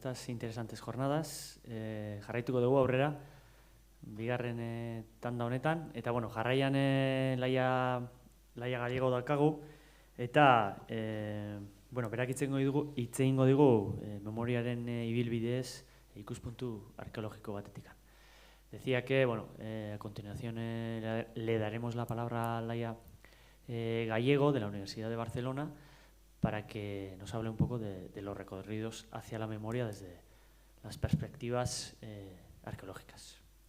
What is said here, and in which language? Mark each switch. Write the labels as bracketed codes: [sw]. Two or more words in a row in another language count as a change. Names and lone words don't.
[es] estas interesantes jornadas. [eu] Jarraituko dugu aurrera, bigarren tanda honetan. Eta, bueno, jarraian Laia Gallego daukagu. Eta, bueno, berak hitz egingo digu memoriaren ibilbideez ikuspuntu arqueológico batetik. [es] Decía que, bueno, a continuación le daremos la palabra a Laia Gallego de la Universidad de Barcelona para que nos hable un poco de los recorridos hacia la memoria desde las perspectivas arqueológicas.